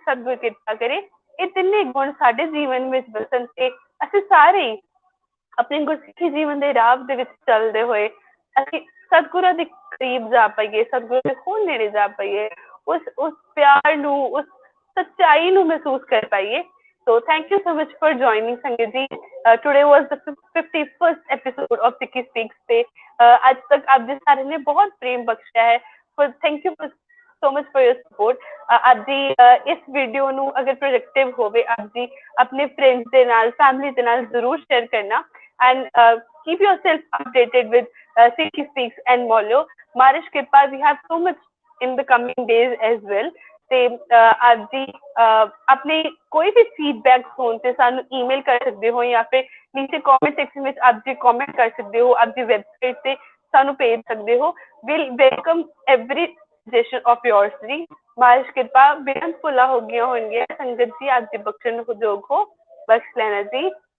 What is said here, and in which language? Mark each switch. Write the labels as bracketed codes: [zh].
[pa] ਸਤਿਗੁਰੂ ਕਿਰਪਾ ਕਰੇ ਇਹ ਤਿੰਨੇ ਗੁਣ ਸਾਡੇ ਜੀਵਨ ਵਿੱਚ ਵਸਣ ਤੇ ਅਸੀਂ ਸਾਰੇ ਆਪਣੇ ਗੁਰਸਿੱਖੀ ਜੀਵਨ ਦੇ ਰਾਹ ਦੇ ਵਿੱਚ ਚੱਲਦੇ ਹੋਏ ਅਸੀਂ ਸਤਿਗੁਰਾਂ ਦੇ ਕਰੀਬ ਜਾ ਪਾਈਏ, ਸਤਿਗੁਰੂ ਦੇ ਹੋਰ ਨੇੜੇ ਜਾ ਪਾਈਏ, ਉਸ ਪਿਆਰ ਨੂੰ, ਉਸ ਸੱਚਾਈ ਨੂੰ ਮਹਿਸੂਸ ਕਰ ਪਾਈਏ। [en] So thank you so much for joining Sangat ji. Today was the 51st episode of Sikhi Speaks [pa] ਤੇ ਅੱਜ ਤੱਕ ਆਪ ਜੀ ਸਾਰਿਆਂ ਨੇ ਬਹੁਤ ਪ੍ਰੇਮ ਬਖਸ਼ਿਆ ਹੈ। [en] Thank you so much for your support। [pa] ਆਪ ਜੀ ਇਸ ਵੀਡੀਓ ਨੂੰ ਅਗਰ ਪ੍ਰੋਡਕਟਿਵ ਹੋਵੇ, ਆਪ ਜੀ ਆਪਣੇ ਫਰੈਂਡਸ ਦੇ ਨਾਲ, ਫੈਮਿਲੀ ਦੇ ਨਾਲ ਜ਼ਰੂਰ ਸ਼ੇਅਰ ਕਰਨਾ। [en] And keep yourself updated with Sikhi Speaks and Maoleyo। Maharish Kripa, we have so much in the coming days as well। [pa] ਤੇ ਆਪ ਜੀ ਆਪਣੇ ਕੋਈ ਵੀ ਫੀਡਬੈਕ ਹੋਣ ਤੇ ਸਾਨੂੰ ਈਮੇਲ ਕਰ ਸਕਦੇ ਹੋ ਜਾਂ ਫਿਰ ਨੀਚੇ ਕਮੈਂਟ ਸੈਕਸ਼ਨ ਵਿੱਚ ਆਪ ਜੀ ਕਮੈਂਟ ਕਰ ਸਕਦੇ ਹੋ, ਆਪ ਦੀ ਵੈਬਸਾਈਟ ਤੇ ਸਾਨੂੰ ਭੇਜ ਸਕਦੇ ਹੋ। [en] Will welcome every suggestion of yours ਜੀ। [pa] ਮਹਾਰਾਜ ਕਿਰਪਾ ਬੇਅੰਤ ਭੁੱਲਾਂ ਹੋ ਗਈਆਂ ਹੋਣਗੀਆਂ, ਸੰਗਤ ਜੀ ਆਪ ਜੀ ਬਖਸ਼ਣ ਨੂੰ ਯੋਗ ਹੋ, ਬਖਸ਼ ਲੈਣਾ ਜੀ।